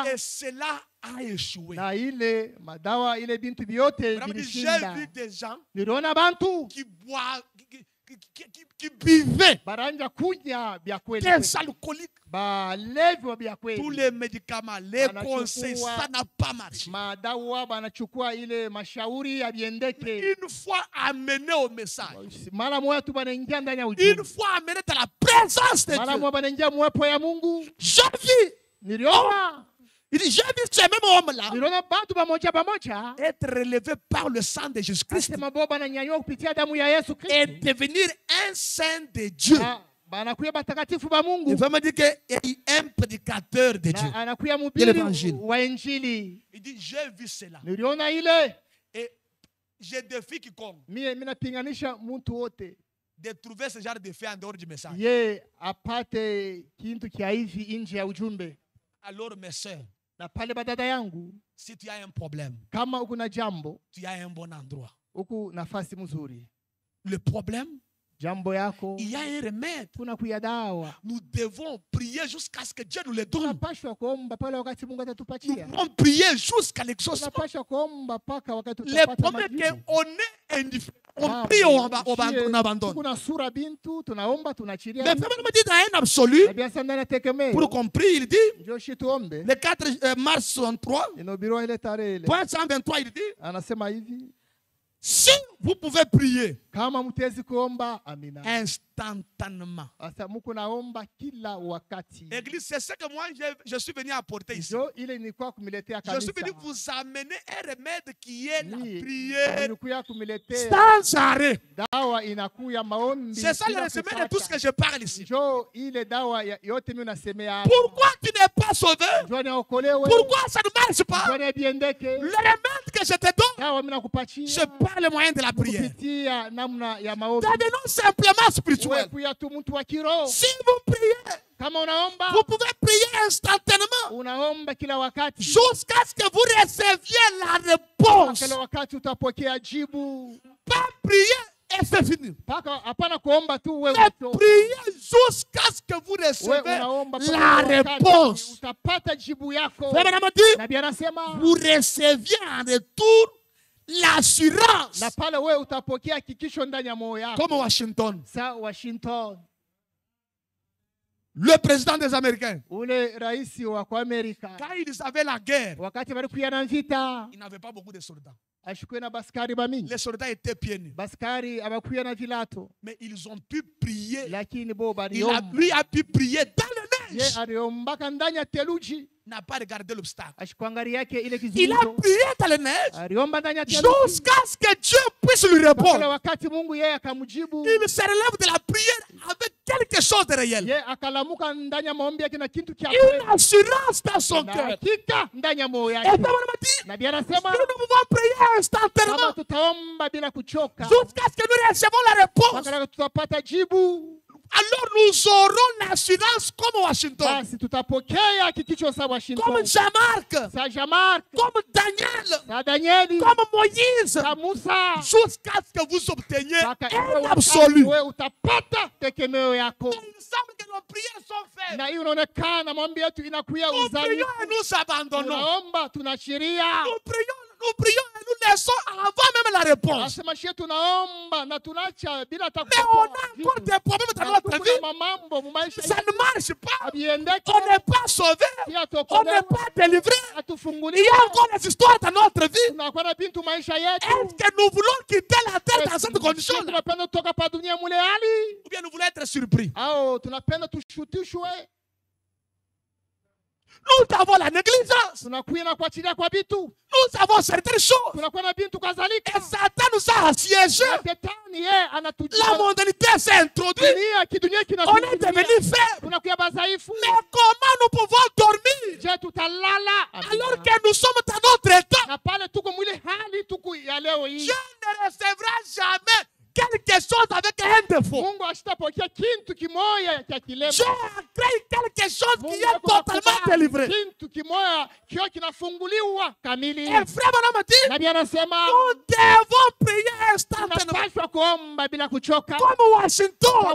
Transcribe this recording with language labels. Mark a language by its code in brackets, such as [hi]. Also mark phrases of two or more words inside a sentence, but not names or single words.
[fr] Et cela a échoué. [sw] na ile madawa ile bintu vyote [fr] Vraiment, j'ai [sw] vilishinda. [fr] vu des gens [sw] Niliona bantu [fr] qui boivent, qui buvaient [sw] baranja kunya vya kweli, [fr] des alcooliques. [sw] balevi wa vya [fr] Tous [sw] kweli, [fr] les médicaments, les [sw] Anachukua [fr] conseils, ça n'a pas marché. [sw] madawa banachukua ile mashauri yabiendeke, [fr] Une fois amené au message, [sw] mara moja tu banaingia ndani ya [fr] une [sw] ujumbe, [fr] fois amené dans la présence de [sw] mara [fr] Dieu, [sw] moja banaingia mwepo ya Mungu. [fr] j'ai vu, [sw] Niliona [fr] il dit, j'ai vu ce même homme-là [sw] niliona bantu bamoja bamoja [fr] être relevé par le sang de Jésus-Christ [sw] asema bo bananyanyua kupitia damu ya Yesu [fr] et [sw] Kristo, [fr] devenir un saint de Dieu. [sw] na banakuya batakatifu ba [fr] Il [sw] Mungu, [fr] veut me dire qu'il est un prédicateur de Dieu. [sw] na anakuya [fr] De [sw] mhubiri [fr] l'évangile. [sw] wa Injili. [fr] Il dit, j'ai vu cela. [sw] Niliona ile, [fr] Et je défie quiconque [sw] mie minapinganisha muntu wote [fr] de trouver ce genre de fait en dehors du message. [sw] ye apate kintu kia hivi nje ya ujumbe. [fr] Alors, mes soeurs, [sw] Na pale badada yangu, [fr] si tu as un problème, [sw] kama uko na jambo, [fr] tu as un bon endroit. [sw] uko nafasi mzuri, [fr] Le problème, [sw] jambo yako [fr] il y a un remède. [sw] kuna kuya dawa. [fr] Nous devons prier jusqu'à ce que Dieu nous le donne. [sw] Tunapashwa kuomba pale wakati Mungu [fr] Nous [sw] atatupatia. [fr] devons prier jusqu'à l'exaucement. [sw] Tunapashwa kuomba paka wakati [fr] Le [sw] tutapata [fr] problème est [sw] majibu. [fr] qu'on est indifférent. On [sw] Mambo, [fr] prie, on [sw] shie, [fr] abandonne. [sw] tuko na sura bintu, tunaomba tunachilia. [fr] Mais vraiment, me dit dans un absolu, [sw] Na bien sana nategemea. [fr] pour qu'on prie, il dit, [sw] Ndio shi tuombe. [fr] le 4 mars 63, [sw] Inobiriwa ile tarehe ile. [fr] point 123, il dit, [sw] Anasema hivi, [fr] si vous pouvez prier [sw] kama mtezi kuomba, amina. [fr] instantanément. [sw] Sasa mko naomba kila wakati. [fr] Église, c'est ce que moi je suis venu apporter ici. [sw] Jo ile nilikuwa kumiletea [fr] Je suis [sw] kanisa. [fr] venu vous amener un remède qui est la [sw] Ni, [fr] prière [sw] nilikuwa kumiletea [fr] sans arrêt. [sw] dawa inakuya maombi. [fr] C'est ça le [sw] bila [fr] résumé de [sw] kukata. [fr] tout ce que je parle ici. [sw] Jo ile dawa yote mimi nasemea hapa. [fr] Pourquoi tu n'es pas sauvé? [sw] Jo niokolewe. [fr] Pourquoi ça ne marche pas? [sw] Jo nibiendeke. [fr] Le remède que je te donne, [sw] Dawa mimi nakupatia. [fr] je parle le moyen de la prière. [sw] Kupitia namna ya maombi. [fr] Devenons simplement [sw] Wewe [fr] spirituel. [sw] kuya tu mtu wa kiroho. [fr] Si vous priez, [sw] Kama unaomba, [fr] vous pouvez prier instantanément [sw] unaomba kila wakati. [fr] jusqu'à ce que vous receviez la réponse. [sw] Kila wakati utapokea jibu. [fr] Pas prier et c'est fini. [sw] Paka hapana kuomba tu wewe. [fr] Mais priez jusqu'à ce que vous [sw] Wewe [fr] recevez [sw] unaomba [fr] la [sw] kila wakati, [fr] réponse. [sw] utapata jibu yako. [fr] Frère Branham dit, [sw] Nabii anasema [fr] vous receviez en retour l'assurance. [sw] na pale wewe utapokea hakikisho ndani ya moyo yako. [fr] Comme Washington, [sw] Sa Washington, [fr] le président des Américains, [sw] ule rais wa kwa Amerika, [fr] quand ils avaient la guerre, [sw] wakati walikuwa na vita, [fr] ils n'avaient pas beaucoup de soldats. [sw] ashikuwe na baskari bamingi. [fr] Les soldats étaient pieds nus. [sw] Baskari abakuya na vilato, [fr] Mais ils ont pu prier. [sw] lakini bo [fr] Lui a pu prier dans le [sw] ye [fr] neige. [sw] aliombaka ndani ya theluji, [fr] Il n'a pas regardé l'obstacle. [sw] ashikuangalia yake ile [fr] Il a [sw] kizuizo, [fr] prié dans le neige [sw] aliomba ndani ya theluji. [fr] jusqu'à ce que Dieu puisse lui [sw] Mpaka [fr] répondre. [sw] wakati Mungu yeye akamjibu, [fr] Il se relève de la prière avec quelque chose de réel. [sw] ye akalamuka ndani ya maombi yake na kitu cha [fr] Une assurance dans son [sw] na [fr] cœur. [sw] hakika ndani ya moyo [fr] Et [sw] yake. [fr] Père m'a dit, [sw] Nabii anasema [fr] nous pouvons prier [sw] kama [fr] instantanément [sw] tutaomba bila kuchoka, [fr] jusqu'à ce que nous recevons la réponse. [sw] mpaka tutapata jibu, [fr] Alors nous aurons l'assurance comme Washington, [sw] basi tutapokea hakikisho sa [fr] comme Washington, Jean-Marc, [sw] sa Jamark, [fr] comme Daniel, [sw] sa Danieli, [fr] comme Moïse, [sw] sa Musa, [fr] jusqu'à ce que vous obteniez [sw] mpaka [fr] un [sw] iwe [fr] absolu. [sw] wewe utapata tegemeo yako. [fr] Il semble que nos prières sont faibles. [sw] Na hiyo inaonekana maombi yetu inakuya [fr] Nous [sw] uzani. [fr] prions et nous abandonnons. [sw] Tunaomba, tunashiria. [fr] Nous prions et nous laissons avant même la réponse. [sw] Nasema shie tunaomba na tunacha bila [fr] Mais on a encore [sw] takuwa. [fr] des problèmes dans notre vie. [sw] Mambo mu maisha [fr] Ça ne marche pas. [sw] abiendeke, [fr] On n'est pas sauvé. [sw] pia [fr] On n'est [sw] tokolewa, [fr] pas délivré. Il y [sw] atufungulie. [fr] a encore des histoires dans notre vie. [sw] Tunakuwa na bintu maisha yetu. [fr] Est-ce que nous voulons quitter la terre dans cette condition-là? [sw] Tunapenda kutoka pa dunia mule hali [fr] Ou bien nous voulons être surpris? [sw] au tunapenda tushutishwe, [fr] Nous avons la négligence. [sw] tunakuya na kuachilia kwa bitu, [fr] Nous avons certaines choses. [sw] tunakuwa na bintu [fr] Et [sw] kadhalika. [fr] Satan nous a assiégés. [sw] Shetani yeye [fr] La [sw] anatujia [fr] mondanité s'est introduite. [sw] dunia, kidunia [fr] On est [sw] kinatuingilia. [fr] devenu faible. [sw] Tunakuya badhaifu. [fr] Mais comment nous pouvons dormir [sw] Je tutalala [fr] alors que nous sommes dans notre état? [sw] na pale tuko mwile hali tuko ya leo hii. [fr] Dieu ne recevra jamais quelque chose avec un défaut. [sw] Mungu ashitapokea kintu kimoya cha kilema. [fr] Dieu a créé quelque chose qui [sw] Mungu [fr] est [sw] ako [fr] totalement [sw] nakubali [fr] délivré. [sw] kintu kimoya kio kinafunguliwa kamili. [fr] Et frère Branham dit, [sw] Nabii anasema [fr] nous devons prier instantanément [sw] tunapaswa kuomba bila kuchoka [fr] comme [sw] kwa Washington